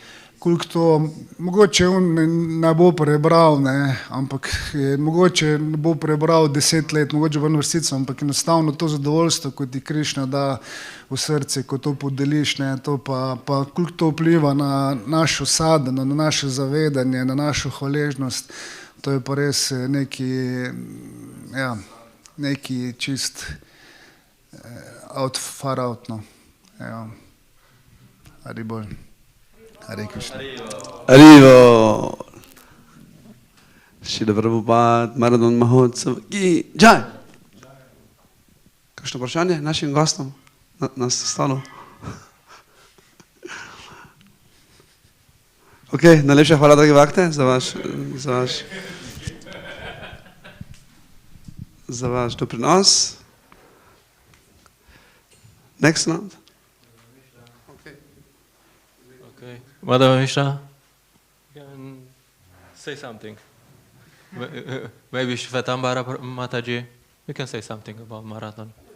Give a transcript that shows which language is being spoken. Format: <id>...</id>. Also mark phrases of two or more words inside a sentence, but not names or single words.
<sl>ne, koliko to, mogoče on ne bo prebral, ne, ampak mogoče ne bo prebral 10 let, mogoče v eno vrstico, ampak enostavno to zadovoljstvo, ko ti Krišna da v srce, ko to podeliš, ne, to pa koliko to vpliva na našo sadhano, na naše zavedanje, na našo hvaležnost, to je pa res neki čist</sl> <en>far out,</en> <sl>no. Ja. Hari bolj. Hare Krišna. Arrivo. Šrila Prabhupada, Maradon</sl> <hi>Mahotsav ki jai.</hi> <sl>Kakšno vprašanje našim gostom na stolu? Ok, najlepša hvala, dragi vakte, za vaš doprinos.</sl> <en>Next month. Okay. Madhava Mishra, can say something. Maybe Shvetambara Mataji, you can say something about marathon.</en>